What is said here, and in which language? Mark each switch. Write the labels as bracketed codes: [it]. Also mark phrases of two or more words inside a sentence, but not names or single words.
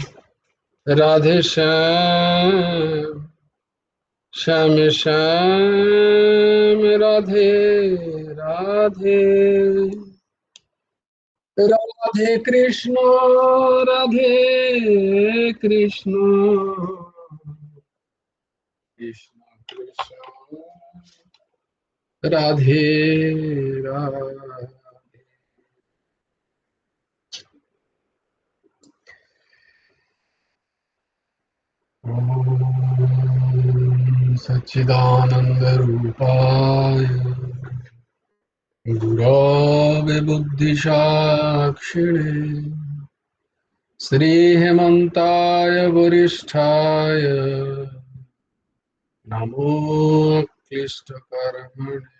[sa] শ্যাম, শ্যাম শ্যাম রাধে রাধে, রাধে কৃষ্ণ কৃষ্ণ কৃষ্ণ কৃষ্ণ রাধে রাধে। ॐ सच्चिदानन्दरूपाय गुरवे बुद्धिसाक्षिणे, श्रीहेमन्ताय वरिष्ठाय नमो क्लिष्टकर्मणे।